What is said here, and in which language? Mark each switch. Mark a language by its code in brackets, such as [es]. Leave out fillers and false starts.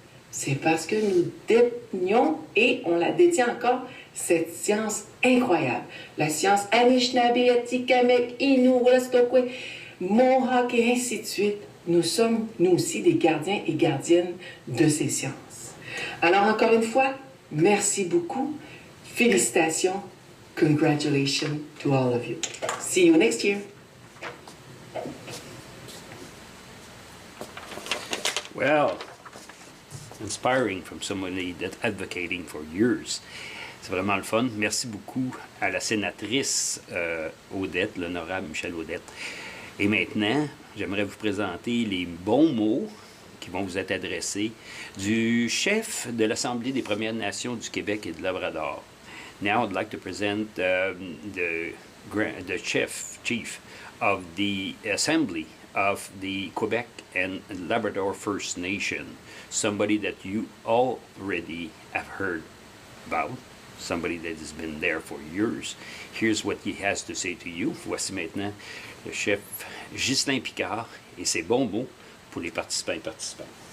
[fr] C'est parce que nous détenions, et on la détient encore, cette science incroyable. La science Anishinaabe, Atikamekw, Innu, Westokwe, Mohawk et ainsi de suite. Nous sommes, nous aussi, des gardiens et gardiennes de ces sciences. Alors, encore une fois, merci beaucoup. Félicitations. [en] Congratulations to all of you. See you next year. Well, inspiring from somebody that's advocating for years. [fr] C'est vraiment le fun. Merci beaucoup à la sénatrice Odette, l'honorable Michel Odette. Et maintenant, j'aimerais vous présenter les bons mots qui vont vous être adressés du chef de l'Assemblée des Premières Nations du Québec et de Labrador. [en] Now I'd like to present the chief of the Assembly of the Quebec and Labrador First Nation, somebody that you already have heard about, somebody that has been there for years. Here's what he has to say to you. [fr] Voici maintenant le chef Ghislain Picard et ses bons mots pour les participants et participantes.